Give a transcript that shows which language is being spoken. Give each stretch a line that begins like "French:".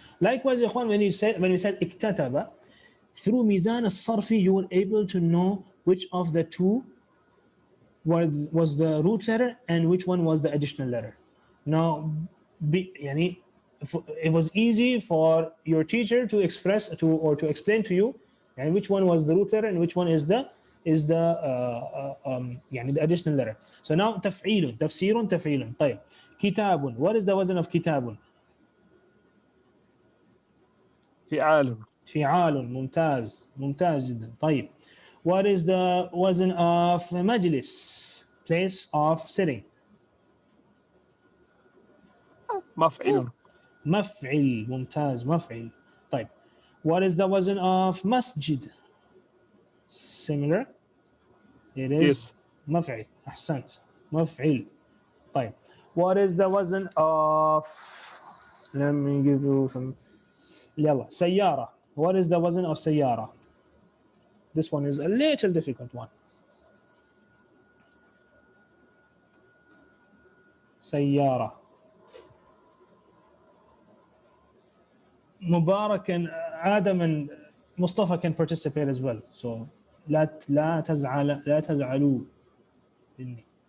English: Likewise,
Arabic: يا إخوان,
English: when we said اكتتب, through Meezan as-Sarfi, you were able to know which of the two was the root letter and which one was the additional letter. Now, it was easy for your teacher to explain to you and which one was the root letter and which one is the additional letter. So now
Arabic: تفعيل, تفسير, تفعيل. طيب. كتاب.
English: What is the wazn of كتاب?
Arabic: فعال. فعال. ممتاز. ممتاز جدا. طيب.
English: What is the wazn of majlis? Place of sitting.
Arabic: مفعل. مفعل. ممتاز. مفعل. طيب.
English: What is the wazn of masjid? Similar. It is Yes.
Arabic: مفعل. أحسنت. مفعل. طيب.
English: What is the wazn of, let me give you some, يلا, سيارة. What is the wazn of سيارة? This one is a little difficult one.
Arabic: سيارة.
English: Mubarak and Adam and Mustafa can participate as well.
Arabic: So لا تزعلوا مني.